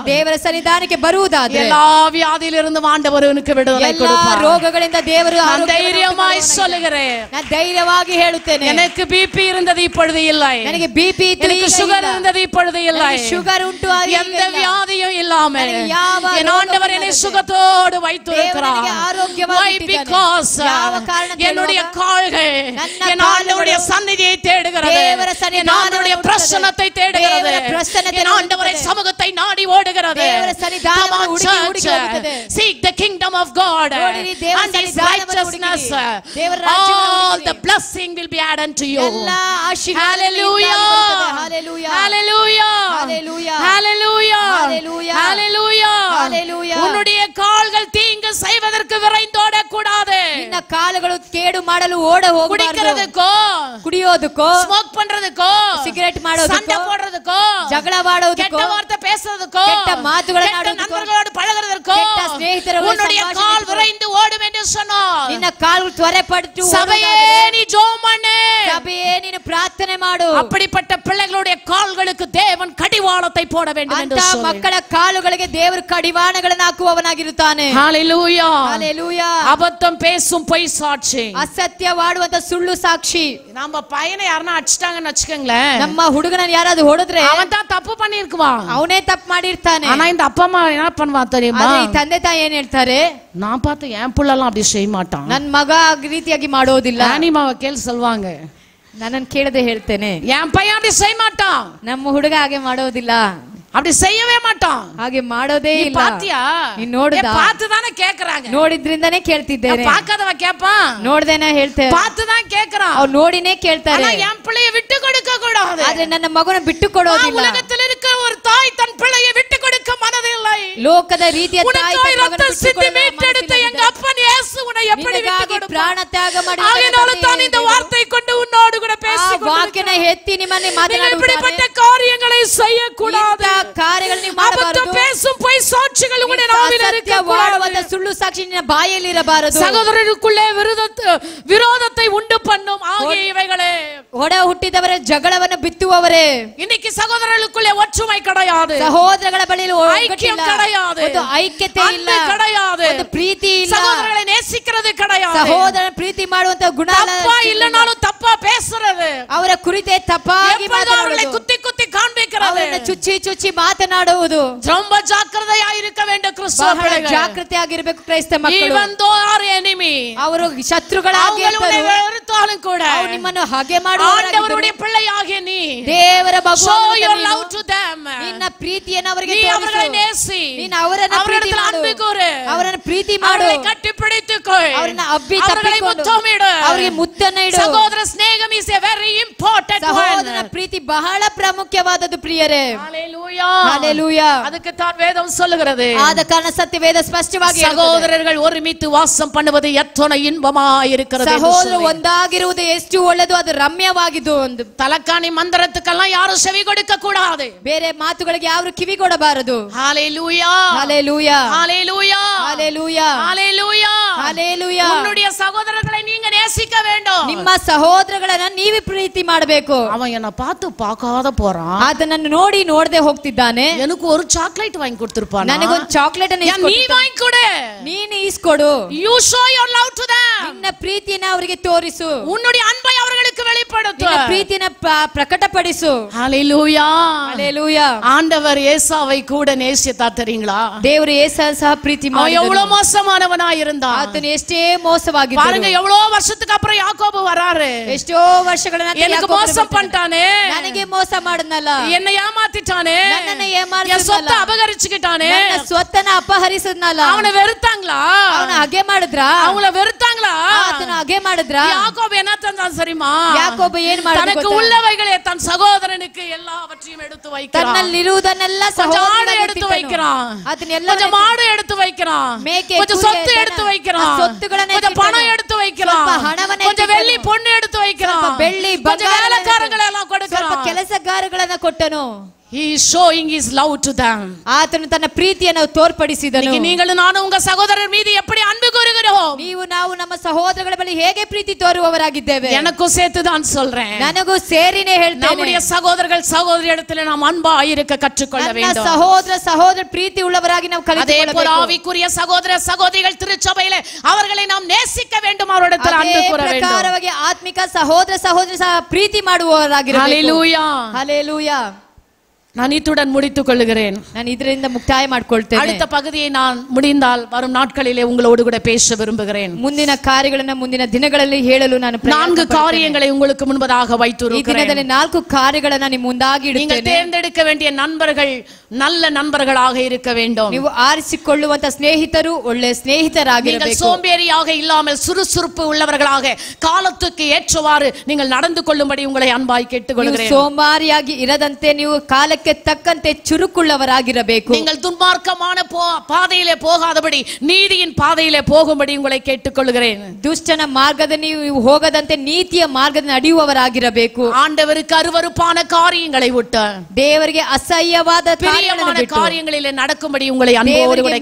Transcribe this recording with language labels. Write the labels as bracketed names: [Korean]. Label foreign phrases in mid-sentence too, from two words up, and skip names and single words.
[Kannada] ದೇವರ ಸನ್ನಿಧಾನಕ್ಕೆ ಬರುವುದಾದರೆ [Tamil] எல்லா வியாதியிலிருந்து ஆண்டவர் உனக்கு விடுதலை கொடுப்பார். [Kannada] ಎಲ್ಲಾ ರೋಗಗಳಿಂದ ದೇವರು ಆರೋಗ್ಯ [Tamil] தைரியமாய் சொல்லுகிறேன். [Kannada] ನಾನು ಧೈರ್ಯವಾಗಿ ಹೇಳುತ್ತೇನೆ. [Tamil] எனக்கு பிபி இருந்தது இப்பொழுது இல்லை. [Kannada] ನನಗೆ ಬಿಪಿ ಇತ್ತು, [Tamil] எனக்கு சுகர் இருந்தது இப்பொழுது இல்லை. [Kannada] சுகர் ಉಂಟು, [Tamil] எந்த வியாதியும் இல்லாமல் என் ஆண்டவர் என்னை சுகத்தோடு வைத்திருக்கிறார். [English] Why? [Tamil] Because என்னுடைய கால்கள் என் ஆண்டவருடைய சந்நிதியை தேடுகிறது, என் ஆண்டவருடைய பிரசன்னத்தை தேடுகிறது, என் ஆண்டவருடைய சமூகத்தை நாடி ஓடுகிறது. [English] Come on church, seek the kingdom of God and His righteousness. All the blessing will be added to you. Hallelujah, hallelujah, hallelujah, hallelujah, hallelujah. [Tamil] உன்னுடைய கால்கள் தீங்கு செய்வதற்கு செய்வதற்கு விரைந்தோட கூடாது. [Kannada] ನಿನ್ನ ಕಾಲುಗಳು ಕೇಡು ಮಾಡಲು ಓಡ ಹೋಗಬಾರದು. [Tamil] குடிக்கிறதுக்கோ, [Kannada] ಕುಡಿಯೋದಕ್ಕೋ, [Tamil] ஸ்மோக் பண்றதுக்கோ, [Kannada] ಸಿಗರೇಟ್ ಮಾಡೋದಕ್ಕೋ, [Tamil] சண்டை போடுறதுக்கೋ, [Kannada] ಜಗಳವಾಡೋದಕ್ಕೋ, [Tamil] கெட்ட வார்த்தை பேசுறதுக்கோ, [Kannada] ಕೆಟ್ಟ ಮಾತುಗಳನ್ನು ಆಡುವುದಕ್ಕೋ, [Tamil] நண்பர்களோடு பழகுறதுக்கோ, [Kannada] ಕೆಟ್ಟ ಸ್ನೇಹಿತರೊಂದಿಗೆ [Tamil] உன்னுடைய கால் விரைந்து ஓடும் என்று சொன்னார். [Kannada] ನಿನ್ನ ಕಾಲು ತ್ವರೆಪಟ್ಟು [Tamil] சபையே நீ ஜெபம் பண்ணு. [Kannada] ಸಭೆಯೇ ನೀನು ಪ್ರಾರ್ಥನೆ ಮಾಡು. [Tamil] அப்படிப்பட்ட பிள்ளைகளுடைய கால்களுக்கு தேவன் கடிவாளத்தை போட வேண்டும் என்று [Kannada] ಅಂತ [Tamil] சொல்லி [Kannada] ಮಕ್ಕಳ ಕಾಲುಗಳಿಗೆ ದೇವರು ಕಡಿವಾಣಗಳನ್ನು ಹಾಕುವವನಾಗಿರುತ್ತಾನೆ. [Tamil] ஹalleluya. ஹalleluya. அபத்தம் பேசும் பொய் சாட்சி, [Kannada] ಅಸತ್ಯವಾಡುವಂತ ಸುಳ್ಳು ಸಾಕ್ಷಿ. [Tamil] நம்ம பையனை யாரனா அடிச்சிட்டாங்கன்னு வெச்சுக்கங்களேன், [Kannada] ನಮ್ಮ ಹುಡುಗನನ್ನ ಯಾರಾದ್ರೂ ಹೊಡೆದ್ರೆ [Tamil] அவன் தான் தப்பு பண்ணிருக்குவான், [Kannada] ಅವನೇ ತಪ್ಪು ಮಾಡಿರ್ತಾನೆ. [Tamil] ஆனா இந்த அப்பா அம்மா என்ன பண்ணுவா தெரியுமா? [Kannada] ಆದ್ರೆ ಈ ತಂದೆ ತಾಯಿ ಏನ್ ಹೇಳ್ತಾರೆ, [Tamil] நான் பார்த்து என் புள்ளலாம் அப்படி செய்ய மாட்டான், [Kannada] ನನ್ ಮಗ ಆ ರೀತಿಯಾಗಿ ಮಾಡೋದಿಲ್ಲ. [Tamil] அனிமாவை கேள் சொல்வாங்க, [Kannada] ನನ್ನನ್ನು ಕೇಳದೆ ಹೇಳ್ತೇನೆ, [Tamil] என் பையன் அப்படி செய்ய மாட்டான், [Kannada] ನಮ್ಮ ಹುಡುಗ ಹಾಗೆ ಮಾಡೋದಿಲ್ಲ, [Tamil] அப்படி செய்யவே மாட்டான், [Kannada] ಹಾಗೆ ಮಾಡೋದೇ [Tamil] நீ [Kannada] ಇಲ್ಲ. [Tamil] பாத்தியா? [Kannada] ನೀನ್ ನೋಡಿದ? [Tamil] பார்த்து தானே கேக்குறாங்க, [Kannada] ನೋಡಿದ್ರಿಂದಾನೇ ಕೇಳ್ತಿದ್ದೇನೆ. [Tamil] பார்க்காதவ கேட்பான், [Kannada] ನೋಡ್ದೇನೆ ಹೇಳ್ತೇವೆ, [Tamil] பார்த்து தான் கேக்குறான், [Kannada] ಅವ್ರು ನೋಡಿನೇ ಕೇಳ್ತಾರೆ. [Tamil] ஆனா என் பிள்ளையை விட்டு கொடுக்க கூடாது. [Kannada] ಆದ್ರೆ ನನ್ನ ಮಗನ ಬಿಟ್ಟು ಕೊಡೋದಿಲ್ಲ. [Tamil] உலகத்தில் இருக்கிற ஒரு தாய் தன் பிள்ளையை விட்டு கொடுக்க மனதில்லை. [Kannada] ಲೋಕದ ರೀತಿಯ ತಾಯಿ ತನ್ನ ಮಗನ ಬಿಟ್ಟು ಕೊಡಲು [Tamil] மீட்டெடுத்த எங்க அப்பன் இயேசு உன்னை எப்படி விட்டு கொடுப்பான்? [Kannada] ಪ್ರಾಣ ತ್ಯಾಗ ಮಾಡಿ [Tamil] ஆகையால தான் இந்த வார்த்தை கொண்டு உன்னோடு கூட பேசிக் [Kannada] ವಾಕ್ಯನ ಎತ್ತಿ ನಿಮ್ಮನ್ನೇ ಮಾತನಾಡುತ್ತಾನೆ. [Tamil] இப்படிப்பட்ட காரியங்களை செய்ய கூடாது. [Kannada] ಕಾರ್ಯಗಳನ್ನು ನೀವು ಮಾಡಬಾರದು. [Tamil] அபத்தம் பேசும் பொய் சாட்சிகள் உன்னுடைய நாவில் இருக்க கூடாது. [Kannada] ಸುಳ್ಳು ಸಾಕ್ಷಿ ನಿನ್ನ ಬಾಯಲ್ಲಿ ಇರಬಾರದು. [Tamil] சகோதரருக்குள்ளே விரோதத்தை உண்டு பண்ணும் ஆகிய இவைகளே, [Kannada] ಒಡ ಹುಟ್ಟಿದವರ ಜಗಳವನ್ನು ಬಿತ್ತುವವರೇ. [Tamil] இன்னைக்கு சகோதரர்களுக்குள்ளே ஒற்றுமை கிடையாது, [Kannada] ಸಹೋದರಗಳ ಬಳಿಯಲ್ಲಿ [Tamil] ஐக்கியம் கிடையாது, [Kannada] ಒಂದು ಐಕ್ಯತೆ ಇಲ್ಲ, [Tamil] கிடையாது, [Kannada] ಒಂದು ಪ್ರೀತಿ ಇಲ್ಲ, [Tamil] சகோதரர்களை நேசிக்கிறது கிடையாது, [Kannada] ಸಹೋದರನ ಪ್ರೀತಿ ಮಾಡುವಂತ ಗುಣ [Tamil] தப்பா இல்லனாலும் தப்பா பேசுறது, [Kannada] ಅವರ ಕುರಿತೇ ತಪ್ಪಾಗಿ [Tamil] அவர்களை குத்தி குத்தி காண்பிக்கிறது, [Kannada] ಅವರನ್ನು ಚುಚ್ಚಿ ಚುಚ್ಚಿ ಮಾತನಾಡುವುದು. [Tamil] ரொம்ப ஜாக்கிரதையா இருக்க வேண்டும் கிறிஸ்தவ பிள்ளைகள். [Kannada] ಜಾಗೃತಿಯಾಗಿರಬೇಕು ಕ್ರೈಸ್ತ ಮಕ್ಕಳು. [English] even though our enemy, [Kannada] ಅವರು ಶತ್ರುಗಳಾಗಿ [Tamil] வெறுத்தாலும் கூட [Kannada] ಅವರು ನಿಮ್ಮನ್ನು ಹಾಗೆ ಮಾಡುವವರಾಗಿದ್ದರು. [Tamil] ஆண்டவருடைய பிள்ளையாகிய நீ [Kannada] ದೇವರ ಮಗು [English] show your love to them, [Kannada] ನಿನ್ನ ಪ್ರೀತಿಯನ್ನು ಅವರಿಗೆ [Tamil] நீ [Kannada] ತೋರಿಸು. [Tamil] அவர்களை நேசி, [Kannada] ನೀನು ಅವರನ್ನು ಪ್ರೀತಿ ಮಾಡು, [Tamil] அன்பு கூறு, [Kannada] ಅವರನ್ನು ಪ್ರೀತಿ ಮಾಡು, [Tamil] அவர்களை கட்டிப்பிடித்துக்கொள், [Kannada] ಅವರನ್ನ ಅಬ್ಬಿ [Tamil] அவர்களை [Kannada] ತಪ್ಪಿಕೊಂಡು [Tamil] முத்தமிடு, [Kannada] ಅವರಿಗೆ ಮುತ್ತನ್ನು ಇಡು. [Tamil] சகோதர ಸ್ನೇಹம் [English] is a very important one. [Kannada] ಸಹೋದರನ ಪ್ರೀತಿ ಬಹಳ ಪ್ರಾಮುಖ್ಯವಾದದ್ದು ಪ್ರಿಯರೇ. [Tamil] ஹalleluya. ஹalleluya. அதுக்கு தான் வேதம் சொல்லுகிறது, [Kannada] ಆದ ಕಾರಣ ಸತ್ಯವೇದ ಸ್ಪಷ್ಟವಾಗಿ [Tamil] சகோதரர்கள் ஒருமித்து வாசம் பண்ணுவது எத்தனை இன்பமாய் இருக்கிறது. [Kannada] ಸಹೋದರರು ಒಂದಾಗಿರುವುದು ಎಷ್ಟು ಒಳ್ಳೆಯದು, ಅದು ರಮ್ಯವಾಗಿದ್ದು. ಒಂದು [Tamil] தலக்காணி மந்திரத்துக்கெல்லாம் யாரும் செவி கொடுக்க கூடாது, [Kannada] ಬೇರೆ ಮಾತುಗಳಿಗೆ ಯಾರು ಕಿವಿ ಕೊಡಬಾರದು. [Tamil] ஹalleluya, ஹalleluya, ஹalleluya, ஹalleluya, ஹalleluya, ஹalleluya. உன்னுடைய சகோதரர்களை நீங்க நேசிக்க வேண்டும். [Kannada] ನಿಮ್ಮ ಸಹೋದರಗಳನ್ನ ನೀವೇ ಪ್ರೀತಿ ಮಾಡಬೇಕು. [Tamil] அவன் என்ன பார்த்து பார்க்காத போறான், [Kannada] ಅದನ್ನು ನೋಡಿ ನೋಡದೆ ಹೋಗ್ತಿದ್ದಾನೆ. [Tamil] எனக்கு ஒரு சாக்லேட் வாங்கி கொடுத்திருப்பான், [Kannada] ನನಗೊಂದು ಚಾಕ್ಲೇಟ್ ಅನ್ನು [Tamil] நீ வாங்கி கொடு, [Kannada] ನೀನು ಈಸ್ಕೊಡು. [English] you show your love to them, [Kannada] ನಿನ್ನ ಪ್ರೀತಿಯನ್ನು ಅವರಿಗೆ ತೋರಿಸು, [Tamil] உன்னுடைய அன்பை அவர்களுக்கு வெளிப்படுத்து, [Kannada] ನಿನ್ನ ಪ್ರೀತಿಯನ್ನು ಪ್ರಕಟಪಡಿಸು. [Tamil] ஹalleluya, ஹalleluya. ஆண்டவர் ஏசாவை கூட நேசித்தார் தெரியுங்களா? [Kannada] ದೇವರು ಏಸಾವನ್ನು ಸಹ ಪ್ರೀತಿ [Tamil] அவன் [Kannada] ಮಾಡಿದನು. [Tamil] எவ்வளவு மோசமானவனா இருந்தான். [Kannada] ಆತನು ಎಷ್ಟೇ ಮೋಸವಾಗಿದ್ದನು. [Tamil] பாருங்க, எவ்வளவு வருஷத்துக்கு அப்புறம் யாக்கோபு வராரு, [Kannada] ಎಷ್ಟೋ ವರ್ಷಗಳ ನಂತರ [Tamil] எனக்கு மோசம் பண்ணிட்டானே, [Kannada] ನನಗೆ ಮೋಸ ಮಾಡನಲ್ಲ, [Tamil] என்னை ஏமாத்திட்டானே, [Kannada] ನನ್ನನ್ನು [Tamil] என் [Kannada] ಏಮಾರಿಸಿದನಲ್ಲ, [Tamil] சொத்தை அபகரிச்சுக்கிட்டானே, [Kannada] ನನ್ನ ಸ್ವತ್ತನ್ನ ಅಪಹರಿಸಿದನಲ್ಲ, [Tamil] அவனை வெறுத்தாங்களா? [Kannada] ಅವನ ಹಾಗೆ ಮಾಡಿದ್ರಾ? [Tamil] அவங்கள வெறுத்தாங்களா? [Kannada] ಆತನ ಹಾಗೆ ಮಾಡಿದ್ರಾ? [Tamil] யாக்கோபு என்ன தந்தான் தெரியுமா? [Kannada] ಯಾಕೋಬ ಏನ್ ಮಾಡಿದ [Tamil] தனக்கு [Kannada] ಗೊತ್ತಾ? [Tamil] உள்ளவைகளை தன் சகோதரனுக்கு எல்லாவற்றையும் எடுத்து வைக்கிறான். [Kannada] ತನ್ನಲ್ಲಿರುವುದನ್ನೆಲ್ಲ [Tamil] கொஞ்சம் ஆடு [Kannada] ಸಹೋದರನಿಗೆ [Tamil] எடுத்து [Kannada] ಬಿಟ್ಟನು. [Tamil] வைக்கிறான், [Kannada] ಅದನ್ನೆಲ್ಲ [Tamil] கொஞ்சம் மாடு எடுத்து வைக்கிறான், [Kannada] ಮೇಕೆ, [Tamil] கொஞ்சம் [Kannada] ಕುದುರೆ, [Tamil] சொத்து எடுத்து வைக்கிறான், [Kannada] சொத்துಗಳನ್ನ [Tamil] கொஞ்சம் [Kannada] ಇಟ್ಟಿದ್ದಾನೆ. [Tamil] பணம் எடுத்து வைக்கிறான், [Kannada] ಸ್ವಲ್ಪ ಹಣವನ್ನ [Tamil] கொஞ்சம் வெள்ளி [Kannada] ಇಟ್ಟಿದ್ದಾನೆ. [Tamil] பொண்ணு எடுத்து வைக்கிறான், [Kannada] ಸ್ವಲ್ಪ ಬೆಳ್ಳಿ [Tamil] கொஞ்சம் [Kannada] ಬಂಗಾರ [Tamil] வேலைக்காரங்களை எல்லாம் [Kannada] ಸ್ವಲ್ಪ [Tamil] கொடுக்கிறான். [Kannada] ಕೆಲಸಗಾರಗಳನ್ನ ಕೊಟ್ಟನು. [English] He is showing his love to them. [Kannada] ಆತನು ತನ್ನ ಪ್ರೀತಿಯನ್ನು ತೋರ್ಪಡಿಸಿದನು. [Tamil] இன்னைக்கு நீங்களும் நானும் உங்க சகோதரர் மீது எப்படி அன்பு கூறுகிறோம்? [Kannada] ನೀವು ನಾವು ನಮ್ಮ ಸಹೋದರಗಳ ಬಳಿ ಹೇಗೆ ಪ್ರೀತಿ ತೋರುವವರಾಗಿದ್ದೇವೆ? [Tamil] எனக்கும் சேர்த்து தான் சொல்றேன். [Kannada] ನನಗೂ ಸೇರಿನೇ ಹೇಳ್ತೇನೆ. [Tamil] நம்முடைய சகோதரர்கள் சகோதரி இடத்துல நாம் அன்பா இருக்க கற்றுக்கொள்ள [Kannada] ನನ್ನ [Tamil] வேண்டும். [Kannada] ಸಹೋದರ ಪ್ರೀತಿ உள்ளவರಾಗಿ ನಾವು [Tamil] அதே போல [Kannada] ಕಲಿತುಕೊಳ್ಳಬೇಕು. [Tamil] ஆவிக்குரிய சகோதர சகோதரிகள் திருச்சபையிலே அவர்களை நாம் நேசிக்க வேண்டும், அவரிடத்தில் அன்பு கூற வேண்டும். [Kannada] ಪ್ರಕಾರವಾಗಿ ಆತ್ಮಿಕ ಸಹೋದರ ಸಹ ಪ್ರೀತಿ ಮಾಡುವವರಾಗಿರಬೇಕು. [Tamil] ஹalleluya, ஹalleluya. நான் இத்துடன் முடித்துக் கொள்கிறேன். [Kannada] ನಾನು ಇದರಿಂದ ಮುಕ್ತಾಯ ಮಾಡಿಕೊಳ್ಳುತ್ತೇನೆ. [Tamil] அடுத்த பகுதியை நான் முடிந்தால் வரும் நாட்களிலே உங்களோடு கூட பேச விரும்புகிறேன். [Kannada] ಮುಂದಿನ ಕಾರ್ಯಗಳನ್ನು ಮುಂದಿನ ದಿನಗಳಲ್ಲಿ ಹೇಳಲು ನಾನು [Tamil] 4 காரியங்களை உங்களுக்கு முன்பதாக [Kannada] ಈ [Tamil] வைத்திருக்கிறேன். [Kannada] ದಿನದಲ್ಲಿ 4 ಕಾರ್ಯಗಳನ್ನು ನಿಮ್ಮ ಮುಂದಾಗಿ [Tamil] நீங்கள் [Kannada] ಇಡುತ್ತೇನೆ. [Tamil] தேர்ந்தெடுக்க வேண்டிய நண்பர்கள் நல்ல நண்பர்களாக இருக்க வேண்டும். [Kannada] ನೀವು ಆರಿಸಿಕೊಳ್ಳುವಂತ ಸ್ನೇಹಿತರು ಒಳ್ಳೆಯ [Tamil] நீங்கள் [Kannada] ಸ್ನೇಹಿತರಾಗಿರಬೇಕು. [Tamil] சோம்பேறியாக இல்லாமல் சுறுசுறுப்பு உள்ளவர்களாக காலத்துக்கு ஏற்றவாறு நீங்கள் நடந்து கொள்ளும்படி உங்களை அன்பாய் கேட்டுக்கொள்கிறேன். [Kannada] ಸೋಮಾರಿಯಾಗಿ ಇರದಂತೆ ನೀವು ಕಾಲಕ್ಕೆ ಕಾಲಕ್ಕೆ ತಕ್ಕಂತೆ ಚುರುಕುಳ್ಳವರಾಗಿರಬೇಕು. [Tamil] நீங்கள் துன்மார்க்கமான பாதையிலே போகாதபடி நீதியின் பாதையிலே போகும்படி உங்களை கேட்டுக்கொள்கிறேன். [Kannada] ದುಷ್ಟನ ಮಾರ್ಗದಲ್ಲಿ ನೀವು ಹೋಗದಂತೆ ನೀತಿಯ ಮಾರ್ಗದಲ್ಲಿ ನಡೆಯುವವರಾಗಿರಬೇಕು. [Tamil] ஆண்டவருக்கு அருவருப்பான காரியங்களை விட்டு [Kannada] ದೇವರಿಗೆ ಅಸಹ್ಯವಾದ [Tamil] காரியங்களிலே நடக்கும்படி உங்களை அன்போடு கூட